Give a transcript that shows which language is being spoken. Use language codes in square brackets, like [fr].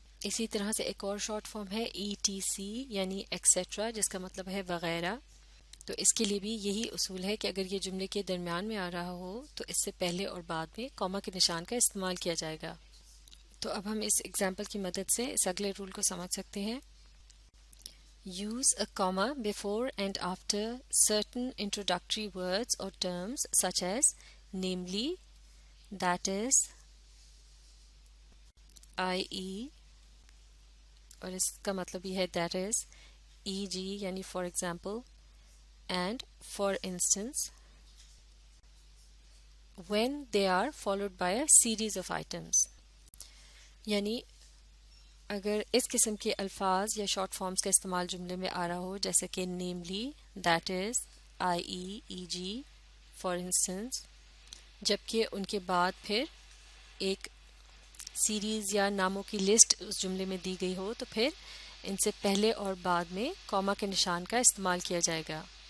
[ur] اسی طرح سے ایک اور شارٹ فارم ہے ای ٹی سی یعنی ایکسیٹرا جس کا مطلب ہے وغیرہ. تو اس کے لیے بھی یہی اصول ہے کہ اگر یہ جملے کے درمیان میں آ رہا ہو تو اس سے پہلے اور بعد میں کاما کے نشان کا استعمال کیا جائے گا. تو اب ہم اس ایگزامپل کی مدد سے اس اگلے رول کو سمجھ سکتے ہیں. [en] Use a comma before and after certain introductory words or terms such as namely, that is, i.e. [ur] اور اس کا مطلب یہ ہے [en] that is, e.g. یعنی for example, and for instance, when they are followed by a series of items. [ur] یعنی اگر اس قسم کے الفاظ یا شارٹ فارمز کا استعمال جملے میں آ رہا ہو جیسے کہ namely, that is, I E, E جی، for instance, جبکہ ان کے بعد پھر ایک سیریز یا ناموں کی لسٹ اس جملے میں دی گئی ہو تو پھر ان سے پہلے اور بعد میں کاما کے نشان کا استعمال کیا جائے گا.